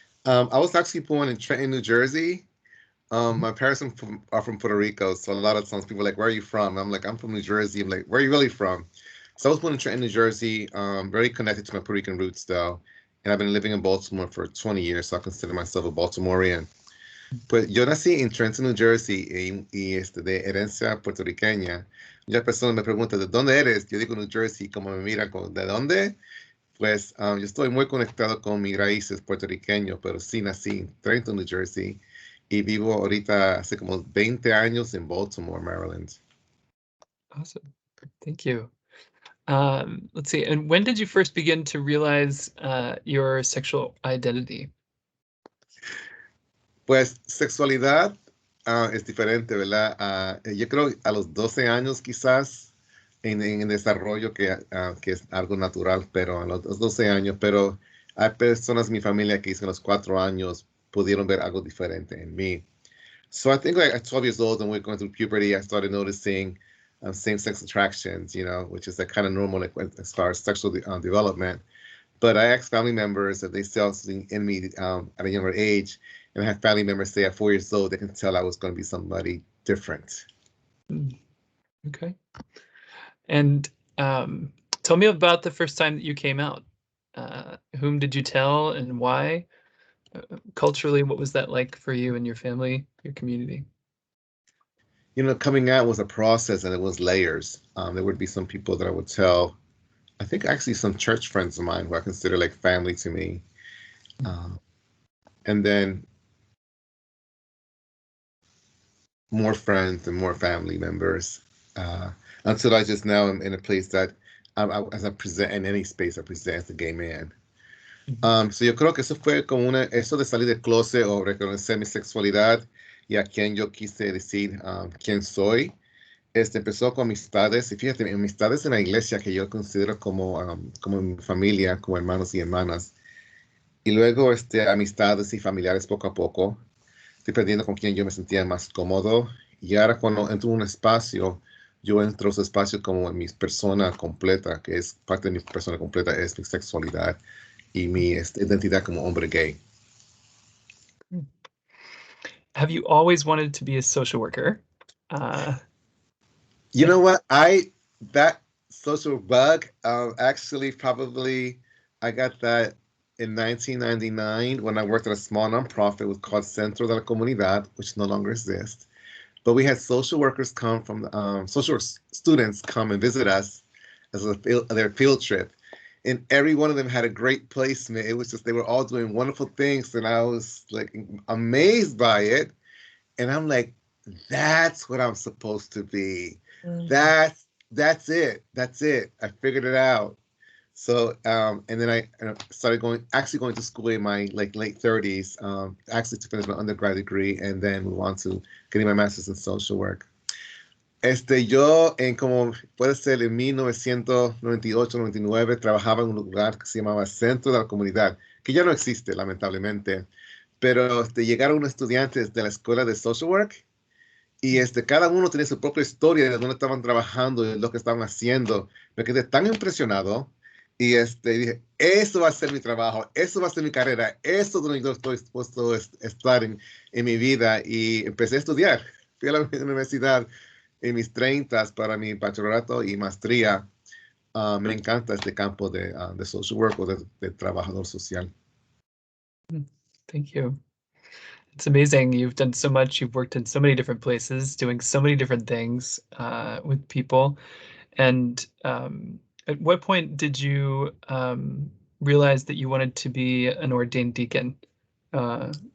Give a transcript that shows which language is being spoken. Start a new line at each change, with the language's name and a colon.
English: I was actually born in Trenton, New Jersey. My parents are from Puerto Rico, so a lot of times people are like, "Where are you from?" I'm like, "I'm from New Jersey." I'm like, "Where are you really from?" So I was born in Trenton, New Jersey. Very connected to my Puerto Rican roots, though, and I've been living in Baltimore for 20 years, so I consider myself a Baltimorean.
Spanish: Pues yo nací en Trenton, New Jersey, de herencia puertorriqueña. Muchas personas me preguntan, ¿de dónde eres? Yo digo New Jersey, como me miran, ¿de dónde? Pues yo estoy muy conectado con mis raíces puertorriqueños, pero sí nací en Trenton, New Jersey, y vivo ahorita hace como 20 años en Baltimore, Maryland.
English: Awesome. Thank you. Let's see. And when did you first begin to realize your sexual identity?
Spanish: Pues sexualidad es diferente, ¿verdad? Yo creo a los 12 años quizás en desarrollo que es algo natural, pero a los 12 años, pero hay personas en mi familia que a los 4 años pudieron ver algo diferente en mí.
English: So I think like at 12 years old and we're going through puberty, I started noticing same-sex attractions, which is like kind of normal like, as far as sexual development. But I asked family members if they saw something in me at a younger age, and I had family members say at 4 years old, they can tell I was going to be somebody different. Okay. And tell me about the first time that you came out. Whom did you tell and why? Culturally, what was that like for you and your family, your community? Coming out was a process and it was layers. There would be some people that I would tell, I think actually some church friends of mine who I consider like family to me. And then more friends and more family members. Until I just now am in a place that as I present in any space, I present as a gay man.
Spanish: So yo creo que eso fue como eso de salir del closet o reconocer mi sexualidad y a quien yo quise decir quién soy. Empezó con amistades, y fíjate, amistades en la iglesia que yo considero como mi familia, como hermanos y hermanas. Y luego amistades y familiares poco a poco, dependiendo con quién yo me sentía más cómodo. Y ahora cuando entro en un espacio, yo entro a ese espacio como en mi persona completa, que es parte de mi persona completa, es mi sexualidad y mi identidad como hombre gay.
English: Have you always wanted to be a social worker? You know what? That social bug, actually probably I got that in 1999 when I worked at a small nonprofit. It was called Centro de la Comunidad, which no longer exists. But we had social workers come from, social students come and visit us as their field trip. And every one of them had a great placement. It was just, they were all doing wonderful things. And I was like amazed by it. And I'm like, that's what I'm supposed to be. That's it. I figured it out. So, and then I started going to school in my late 30s, actually to finish my undergrad degree and then move on to getting my master's in social work.
Spanish: Yo como puede ser en 1998-99 trabajaba en un lugar que se llamaba Centro de la Comunidad, que ya no existe lamentablemente, pero llegaron unos estudiantes de la escuela de social work y cada uno tenía su propia historia de dónde estaban trabajando y lo que estaban haciendo. Me quedé tan impresionado y dije, eso va a ser mi trabajo, eso va a ser mi carrera, eso es donde yo estoy dispuesto a estar en mi vida. Y empecé a estudiar. Fui a la universidad en mis 30 para mi bachillerato y maestría. Me encanta este campo de social work o de trabajador social.
English: Thank you. It's amazing. You've done so much. You've worked in so many different places, doing so many different things with people. And at what point did you realize that you wanted to be an ordained deacon? Yeah.